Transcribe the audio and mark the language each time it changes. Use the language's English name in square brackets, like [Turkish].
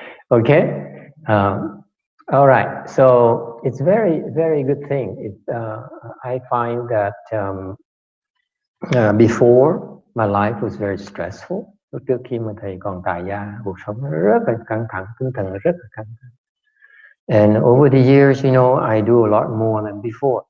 [English] Okay? All right. So it's very, very good thing. I find that before, my life was very stressful. [Vietnamese] Trước khi mà thầy còn tại gia, cuộc sống nó rất là căng thẳng, tinh thần rất là căng thẳng. [English] And over the years, you know, I do a lot more than before.